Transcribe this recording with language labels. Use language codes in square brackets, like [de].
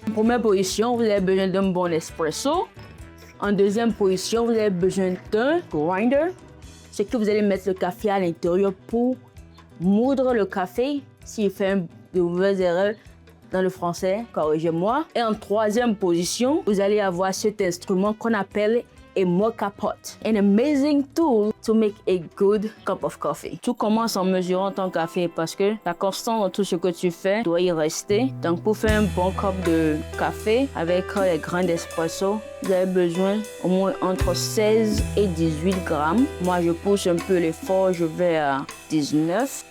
[fr] En première position, vous avez besoin d'un bon espresso. En deuxième position, vous avez besoin d'un grinder. C'est que vous allez mettre le café à l'intérieur pour moudre le café. S'il fait de mauvaises erreurs dans le français, corrigez-moi. Et en troisième position, vous allez avoir cet instrument qu'on appelle [en] a mocha pot. An amazing tool to make a good cup of coffee. [fr] Tout commence en mesurant ton café parce que la constante dans tout ce que tu fais doit y rester. Donc pour faire un bon cup de café avec les grains d'espresso, vous avez besoin au moins entre 16 et 18 grammes. Moi, je pousse un peu l'effort, je vais à 19.